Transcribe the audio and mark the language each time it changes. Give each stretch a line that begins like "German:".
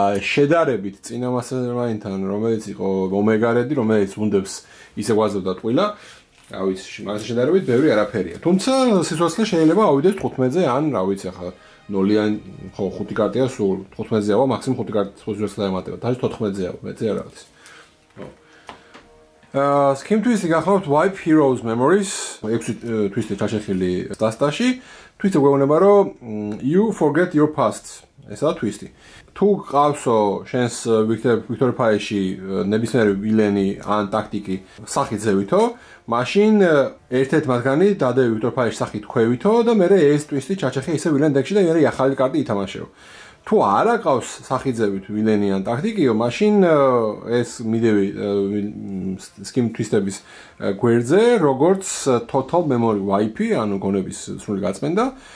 Georgian: შედარებით წინა Mastermind-თან, რომელიც იყო Omega Red, რომელიც უნდებს ისე გვაძლევდა ტყილა, რა ვიცი, მაგას შედარებით ბევრი არაფერია. თუმცა სიცოცხლე შეიძლება ავიდეს 15-ზე, ან რა ვიცი, ახლა 0-იან, ხო, 5 კარტია სულ 15-ზეა, მაქსიმუმ 5 კარტის სიცოცხლე ემატება. თაჯ 14-ზეა, მეცე რა ვიცი. Skim Twist-ი გახლავთ Wipe Heroes Memories, 6 twist-ი ჩაშეხილი დასტაში. Twist-ი გვეუბნება, რომ
English: you forget your past.
Georgian: ესაა twist-ი. თუ ყავსო შენს Victory Pie-ში ნებისმიერი ვილენი ან ტაქტიკი სახით ზევითო, მაშინ ერთ-ერთ მათგანი დადები Victory Pie-ში სახით ხვევითო და მე ეს twist-ი ჩაჩეხე ისე ვილენ დეკში და მე ახალი კარტი ითამაშეო. თუ არ აყავს სახით ზევით ვილენი ან ტაქტიკიო, მაშინ ეს მიდევი Skim Twist-ების გვერდზე, როგორც Total Memory Wipe-ი, ანუ გონების სრული გაწმენდა.